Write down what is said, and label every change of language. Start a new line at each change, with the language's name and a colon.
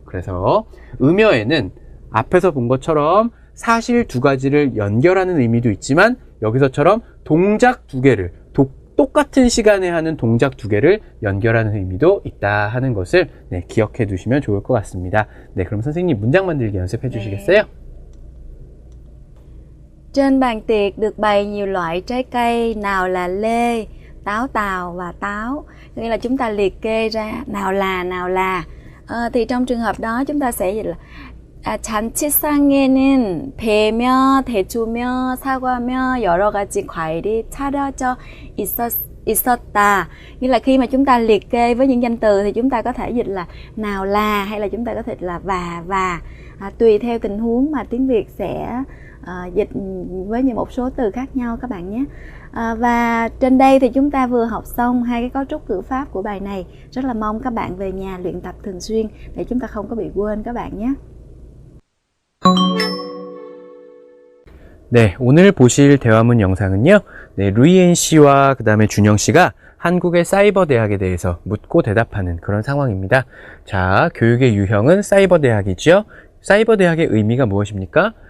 Korean: 그래서 음여에는 앞에서 본 것처럼 사실 두 가지를 연결하는 의미도 있지만 여기서처럼 동작 두 개를 똑같은 시간에 하는 동작 두 개를 연결하는 의미도 있다 하는 것을 네, 기억해 두시면 좋을 것 같습니다. 네, 그럼 선생님 문장 만들기 연습해 주시겠어요?
Vietnamese: Trên bàn tiệc được bày nhiều loại trái cây, nào là lê, táo tàu và táo. Nghĩa là chúng ta liệt kê ra nào là. Thì trong trường hợp đó chúng ta sẽ dịch là
Korean: 잔치상에는 배며 대추며 사과며 여러 가지 과일이 차려져 있었다.
Vietnamese: Nghĩa là khi mà chúng ta liệt kê với những danh từ thì chúng ta có thể dịch là nào là hay là chúng ta có thể dịch là và. Tùy theo tình huống mà tiếng Việt sẽ dịch với một số từ khác nhau các bạn nhé. Và trên đây thì chúng ta vừa học xong hai cái cấu trúc ngữ pháp của bài này. Rất là mong các bạn về nhà luyện tập thường xuyên để chúng ta không có bị quên các bạn nhé.
Korean: 네, 오늘 보실 대화문 영상은요. 네, 루이엔 씨와 그 다음에 준영 씨가 한국의 사이버 대학에 대해서 묻고 대답하는 그런 상황입니다. 자, 교육의 유형은 사이버 대학이죠. 사이버 대학의 의미가 무엇입니까?